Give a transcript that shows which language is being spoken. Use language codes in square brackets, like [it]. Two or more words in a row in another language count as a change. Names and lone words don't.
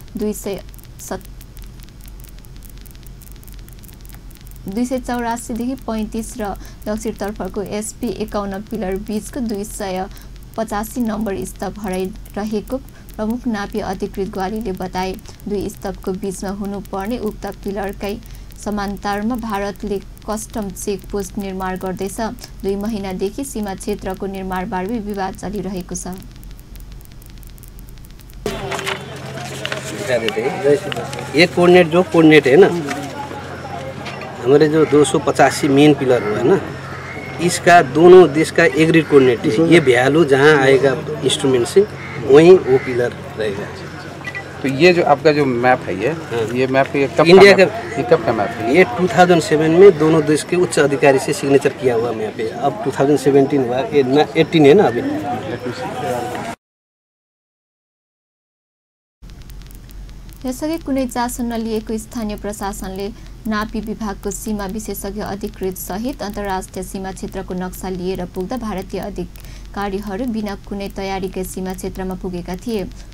[ne] 284 देखि 35 र दक्षिणतर्फको SP 51 पिलर बीचको 285 नम्बर स्तम्भ हराइरहेको प्रमुख नापी अधिकृत ग्वालीले बताए। दुई स्तम्भको बीचमा हुनुपर्ने उक्त पिलरकै समान्तरमा भारतले कस्टम चेक पोस्ट निर्माण गर्दैछ। 2 महिनादेखि सीमा क्षेत्रको निर्माणबारे विवाद चलिरहेको छ। [hi] ये कोऑर्डिनेट जो कोऑर्डिनेट है ना, हमारे जो 285 मेन पिलर हुआ है ना, इसका दोनों देश का [en] agreed coordinate [hi] है। ये भ्यालू जहाँ आएगा इंस्ट्रूमेंट से वहीं वो पिलर रहेगा। तो ये जो आपका जो मैप है ये मैप कब इंडिया का ये कब का मैप है? ये 2007 में दोनों देश के उच्च अधिकारी से सिग्नेचर किया हुआ मैप है। अब 2017 हुआ, 18 है ना अभी। [ne] यसअघि कुनै चासो नलिएको स्थानीय प्रशासनले नापी विभागको सीमा विशेषज्ञ अधिकृत सहित अन्तर्राष्ट्रिय सीमा क्षेत्रको नक्सा लिएर पुग्दा भारतीय अधिकारीहरू बिना कुनै तयारीकै सीमा क्षेत्रमा पुगेका थिए।